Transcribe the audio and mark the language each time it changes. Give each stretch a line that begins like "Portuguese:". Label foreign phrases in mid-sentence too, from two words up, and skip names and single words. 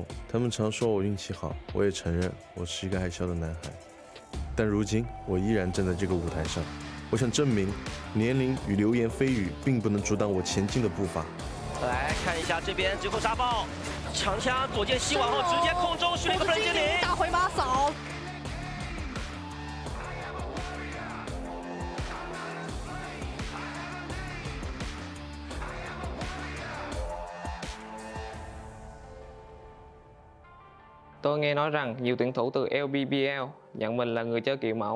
Chinese: 他们常说我运气好，我也承认我是一个爱笑的男孩。但如今我依然站在这个舞台上，我想证明，年龄与流言蜚语并不能阻挡我前进的步伐。来看一下这边直扣杀爆，长枪左键吸完后直接空中续了一个分接灵，大回马扫。
Vietnamese: Tôi nghe nói rằng nhiều tuyển thủ từ LPBL nhận mình là người chơi kiểu mẫu.